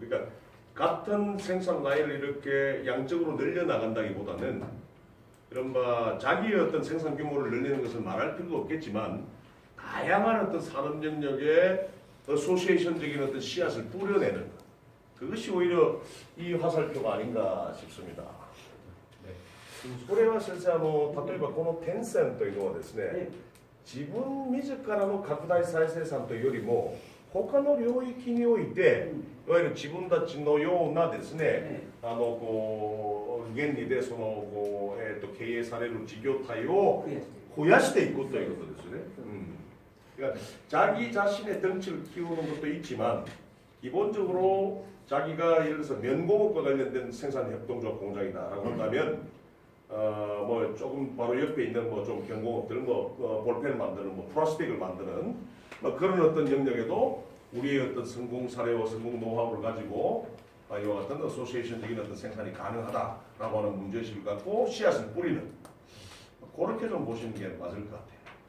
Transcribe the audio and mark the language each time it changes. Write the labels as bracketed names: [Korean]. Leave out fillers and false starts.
[Korean] 그러니까 같은 생산 라인을 이렇게 양적으로 늘려 나간다기보다는 이른바 자기의 어떤 생산 규모를 늘리는 것을 말할 필요가 없겠지만 다양한 어떤 산업 영역에 어소시에이션적인 어떤 씨앗을 뿌려내는 것. 그것이 오히려 이 화살표가 아닌가 싶습니다. [Japanese] これは先生例えばこのテンセンというのはですね、自分自らの拡大再生産というよりも他の領域においていわゆる自分たちのようなですね、こう原理でその経営される事業体を増やしていくということですね。 [Korean] 그러니까 자기 자신의 덩치를 키우는 것도 있지만 기본적으로 자기가 예를 들어서 면공업과 관련된 생산 협동조합 공장이다라고 한다면 뭐 조금 바로 옆에 있는 뭐 좀 경공업들 볼펜 만드는 플라스틱을 만드는 그런 어떤 영역에도 우리의 어떤 성공 사례와 성공 노하우를 가지고 이와 같은 어소시에이션적인 어떤 생산이 가능하다라고 하는 문제의식을 갖고 씨앗을 뿌리는 그렇게 좀 보시는 게 맞을 것 같아요.